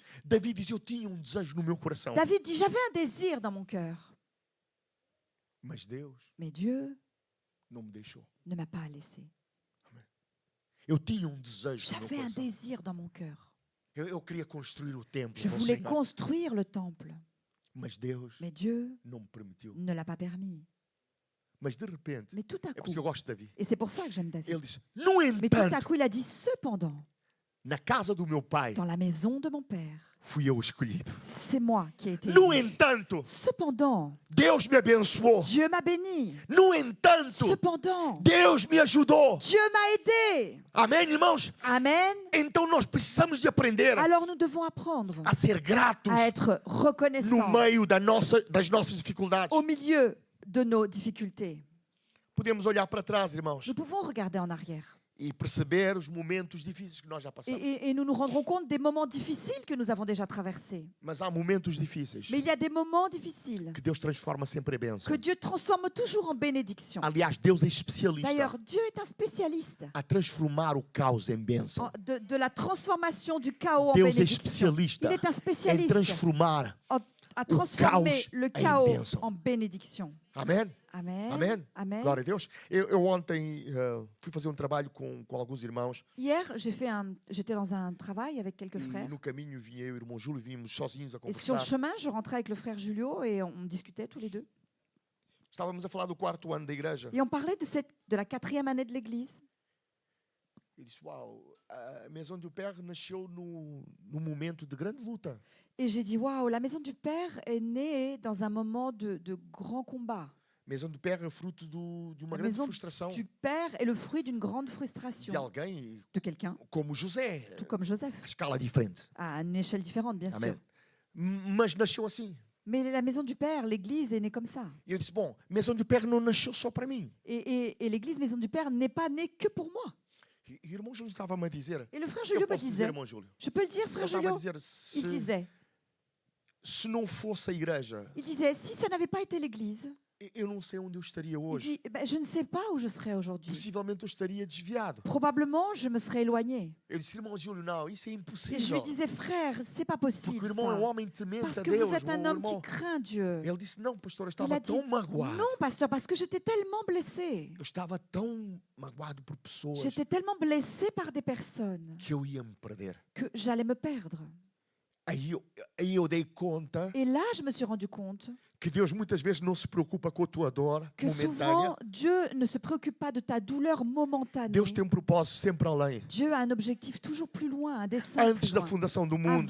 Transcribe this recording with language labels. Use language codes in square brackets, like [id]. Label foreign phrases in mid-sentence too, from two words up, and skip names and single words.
[pt] Davi diz: Eu tinha desejo no meu coração. [fr] David dit, j'avais un désir dans mon cœur, [pt] Mas Deus [fr] mais Dieu [pt] não me deixou. [fr] ne m'a pas laissé. [pt] Eu tinha desejo no meu [fr] J'avais un [pt] coração. [fr] désir dans mon cœur. [pt] Eu queria construir o templo. [fr] Je [pt] para o [fr] voulais [pt] Senhor. [fr] construire le temple, [pt] Mas Deus [fr] mais Dieu [pt] não me permitiu. [fr] ne l'a pas permis. [pt] Mas de repente, [fr] Mais tout à [pt] é por [fr] coup, [pt] isso que eu gosto de Davi. [fr] et c'est pour ça que j'aime David, [pt] Ele diz: No [fr] mais tout à [pt] entanto, [fr] coup il a dit, cependant, [pt] na casa do meu pai, [fr] dans la maison de mon père, [pt] fui eu escolhido. [fr] c'est moi qui ai été [pt] No [fr] élu. [pt] entanto, [fr] Cependant, [pt] Deus me abençoou. [fr] Dieu m'a béni. [pt] No entanto, [fr] Cependant, [pt] Deus me ajudou. [fr] Dieu m'a aidé. [pt] Amém, irmãos? [fr] Amen. [pt] Então nós precisamos de aprender [fr] Alors nous devons apprendre [pt] a ser gratos [fr] à être [pt] no [fr] reconnaissants [pt] meio das nossas dificuldades. [fr] au milieu de nos difficultés. [pt] Podemos olhar para trás, irmãos, [fr] Nous pouvons regarder en arrière [pt] e perceber os momentos difíceis que nós já passamos. [fr] et nous nous rendrons compte des moments difficiles que nous avons déjà traversés. [pt] Mas há momentos difíceis [fr] Mais il y a des moments difficiles [pt] que Deus transforma sempre em bênção. [fr] que Dieu transforme toujours en bénédiction. [pt] Aliás, Deus é especialista [fr] D'ailleurs, Dieu est un spécialiste [pt] a transformar o caos em bênção. [fr] de la transformation du chaos en [pt] Deus é [fr] bénédiction. [pt] especialista [fr] Il est un [pt] em [fr] spécialiste [pt] transformar. [fr] à transformer [pt] caos [fr] le [pt] em [fr] chaos [pt] bênção. [fr] en bénédiction. [pt] Amém? [fr] Amen. [pt] Amém? [fr] Amen. [pt] Glória a Deus. Eu ontem fui fazer trabalho com alguns irmãos [fr] Hier, j'étais dans un travail avec quelques [pt] e [fr] frères. [pt] no caminho vinha eu e o irmão Júlio, vínhamos sozinhos a [fr] Et sur le [pt] conversar. [fr] chemin, je rentrais avec le frère Julio et on discutait tous les deux. [pt] Estávamos a falar do 4º ano da igreja [fr] Et on parlait de la 4e année de l'Église. [pt] E disse, uau, a Maison du Père nasceu num momento de grande luta. [fr] Et j'ai dit, waouh, la maison du Père est née dans un moment de grand combat. [pt] Maison do Père é fruto de uma [fr] La [pt] grande [fr] maison [pt] frustração [fr] du Père est le fruit d'une grande frustration [pt] de alguém [fr] de quelqu'un, [pt] como José, [fr] tout comme Joseph, [pt] à escala diferente. [fr] à une échelle différente, bien [pt] Amém. [fr] sûr. [pt] Mas nasceu assim. [fr] Mais la maison du Père, l'Église, est née comme ça. [pt] E eu disse, bom, Maison do Père não nasceu só para mim. [fr] Et l'Église Maison du Père n'est pas née que pour moi. [pt] E o irmão Júlio estava-me a dizer, [fr] Et le frère [pt] eu [fr] Julio me [pt] posso dizer, [fr] disait, [pt] irmão Júlio, [fr] je peux le dire, [pt] ele [fr] frère [pt] estava a [fr] Julio, [pt] dizer, [fr] il disait, [pt] se não fosse a igreja, [fr] si ça n'avait pas été l'Église, [pt] eu não sei onde eu estaria [fr] il [pt] hoje. [fr] dit, eh ben, je ne sais pas où je serais aujourd'hui. [pt] Possivelmente eu estaria desviado. [fr] Probablement, je me serais éloigné. [pt] Eu disse, irmão Júlio, não, isso é [fr] Et je lui [pt] impossível. [fr] disais, frère, c'est pas [pt] Porque [fr] possible [pt] o irmão é um [fr] ça. [pt] homem temente [fr] Parce [pt] a [fr] que [pt] Deus. [fr] vous êtes un [pt] o [fr] homme qui [pt] irmão. [fr] craint Dieu. [pt] Ele disse, não, pastor, eu [fr] Il [pt] estava [fr] a dit, [pt] tão magoado. [fr] non, pasteur, parce que j'étais tellement blessée. [pt] Eu estava tão magoado por pessoas [fr] J'étais tellement blessée par des personnes [pt] que eu ia me perder. [fr] que j'allais me perdre. [pt] Aí eu dei conta [fr] Et là, je me suis rendu compte [pt] que Deus muitas vezes não se preocupa com a tua dor [fr] que [pt] momentânea. [fr] souvent, Dieu ne se préoccupe pas de ta douleur momentanée. [pt] Deus tem um propósito sempre além. [fr] Dieu a un objectif toujours plus loin, un dessein [pt] Antes [fr] plus [pt] da [fr] loin. [pt] fundação do mundo,